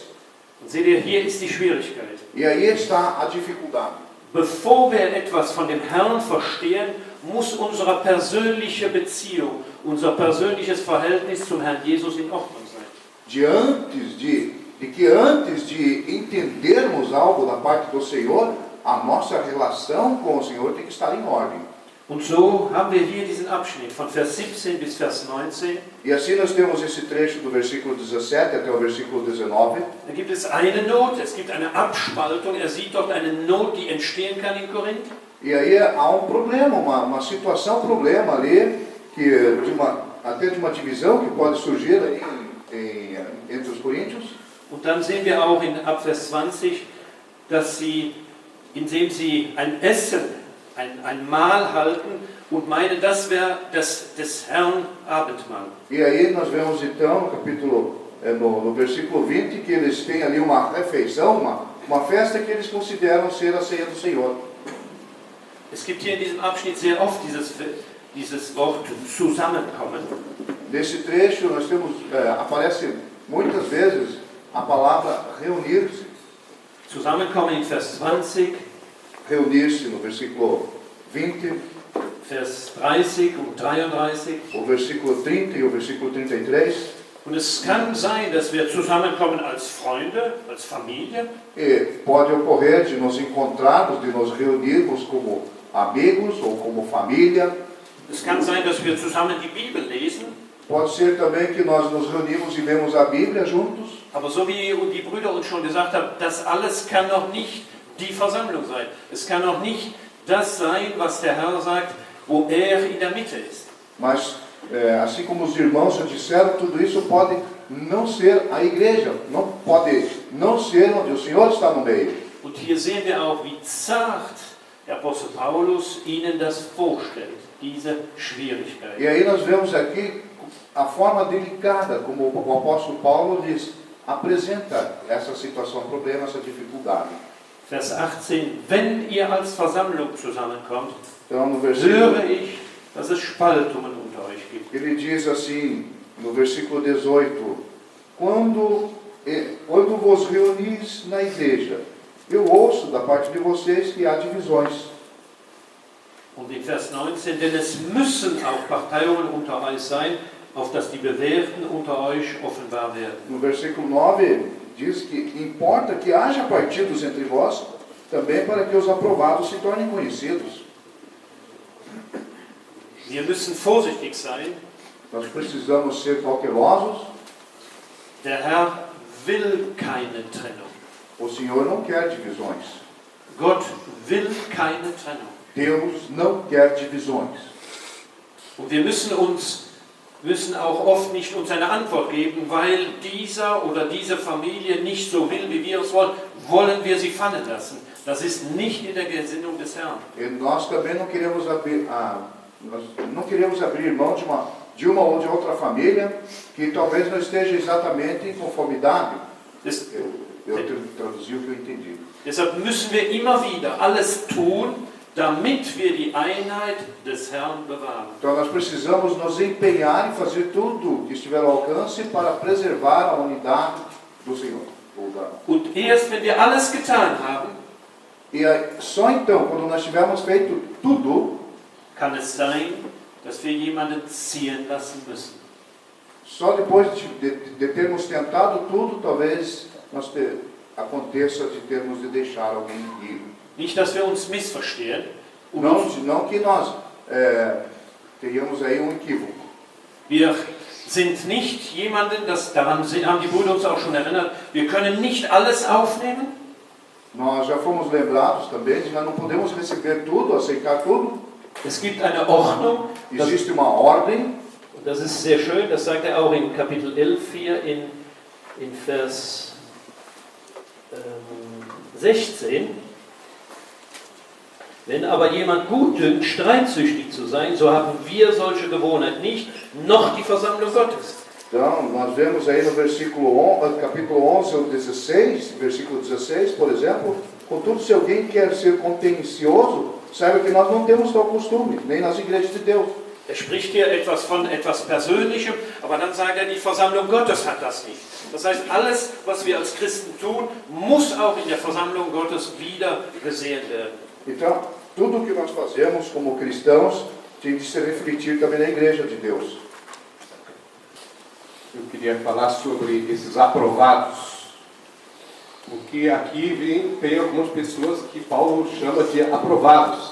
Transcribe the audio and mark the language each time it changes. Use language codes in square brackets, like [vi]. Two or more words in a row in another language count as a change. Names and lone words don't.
[de] Und seht ihr, hier ist die Schwierigkeit. [pt] E aí está a dificuldade. [de] Bevor wir etwas von dem Herrn verstehen, muss unsere persönliche Beziehung, unser persönliches Verhältnis zum Herrn Jesus in Ordnung sein. [pt] Antes de entendermos algo da parte do Senhor, a nossa relação com o Senhor tem que estar em ordem. [de] Und so haben wir hier diesen Abschnitt von Vers 17 bis Vers 19. [pt] E assim nós temos esse trecho do versículo 17 até o versículo 19. [de] Da gibt es eine Not, es gibt eine Abspaltung. Er sieht dort eine Not, die entstehen kann in Korinth. [pt] E aí há um problema, uma situação, problema ali, que até de uma divisão que pode surgir aí entre os coríntios. [de] Und dann sehen wir auch in ab Vers 20, dass sie, indem sie ein Essen, ein Mahl halten und meinen, das wäre das des Herrn Abendmahl. [pt] E aí nós vemos então no capítulo, no versículo 20, que eles têm ali uma refeição, uma festa que eles consideram ser a ceia do Senhor. [de] Es gibt hier in diesem Abschnitt sehr oft dieses Wort Zusammenkommen. [pt] Nesse trecho nós temos, aparece muitas vezes a palavra reunir-se. [de] Zusammenkommen in Vers 20, [pt] Reunir-se no versículo 20, [de] Vers 30 und 33. [pt] o versículo 30 e o versículo 33. [de] Und es kann sein, dass wir zusammenkommen als Freunde, als Familie. [pt] E pode ocorrer de nos encontrarmos, de nos reunirmos como amigos ou como família. [de] Es kann sein, dass wir zusammen die Bibel lesen. [pt] Pode ser também que nós nos reunimos e lemos a Bíblia juntos. [de] Aber so wie die Brüder uns schon gesagt haben, das alles kann noch nicht die Versammlung sein. Es kann noch nicht das sein, was der Herr sagt, wo er in der Mitte ist. [pt] Mas, assim como os irmãos já disseram, tudo isso pode não ser a igreja. Não pode não ser onde o Senhor está no meio. [de] Und hier sehen wir auch, wie zart der Apostel Paulus ihnen das vorstellt, diese Schwierigkeit. [pt] E aí nós vemos aqui a forma delicada como o apóstolo Paulo lhes apresenta essa situação, problema, essa dificuldade. [de] Vers 18, wenn ihr als Versammlung zusammenkommt, [pt] Então, no versículo, [de] höre ich, dass es Spaltungen unter euch gibt. [pt] ele diz assim, no versículo 18, quando vos reunis na igreja, eu ouço da parte de vocês que há divisões. [de] Und in Vers 19, denn es müssen auch Parteiungen unter euch sein, auf dass die Bewährten unter euch offenbar werden. [pt] No versículo 9, diz que importa que haja partidos entre vós, também para que os aprovados se tornem conhecidos. [de] Wir müssen vorsichtig sein. [pt] Nós precisamos ser cautelosos. [de] Der Herr will keine Trennung. [pt] O Senhor não quer divisões. [de] Gott will keine Trennung. [pt] Deus não quer divisões. [de] Und wir müssen auch oft nicht uns eine Antwort geben, weil dieser oder diese Familie nicht so will, wie wir es wollen, wollen wir sie fallen lassen. Das ist nicht in der Gesinnung des Herrn. [pt] E nós também não queremos abrir mão de uma ou de outra família que talvez não esteja exatamente em conformidade. Eu traduzi o que eu entendi. [de] Deshalb müssen wir immer wieder alles tun, damit wir die Einheit des Herrn bewahren. [pt] Então nós precisamos nos empenhar em fazer tudo que estiver ao alcance para preservar a unidade do Senhor. [de] Und erst wenn wir alles getan haben, [pt] E só então, quando nós tivermos feito tudo, [de] kann es sein, dass wir jemanden ziehen lassen müssen. [pt] só depois de termos tentado tudo, talvez aconteça de termos de deixar alguém ir. [de] Nicht, dass wir uns missverstehen. [pt] Não que nós tenhamos aí um equívoco. [de] Wir sind nicht jemanden, daran haben die Brüder uns auch schon erinnert, wir können nicht alles aufnehmen. [pt] Nós já fomos lembrados também de que nós não podemos receber tudo, aceitar tudo. [de] Es gibt eine Ordnung. [pt] Existe uma ordem. [de] Und das ist sehr schön, das sagt er auch in Kapitel 11 hier in Vers 16. Wenn aber jemand gut dünkt, streitsüchtig zu sein, so haben wir solche Gewohnheit nicht, noch die Versammlung Gottes. [pt] Então, nós vemos aí no capítulo 11 ou 16, versículo 16, por exemplo, contudo, se alguém quer ser contencioso, saiba que nós não temos tal costume, nem nas igrejas de Deus. [de] Er spricht hier etwas von etwas Persönlichem, aber dann sagt er, die Versammlung Gottes hat das nicht. Das heißt, alles, was wir als Christen tun, muss auch in der Versammlung Gottes wieder gesehen werden. [pt] Então, tudo o que nós fazemos como cristãos tem de se refletir também na igreja de Deus. Eu queria falar sobre esses aprovados. Porque aqui tem algumas pessoas que Paulo chama de aprovados.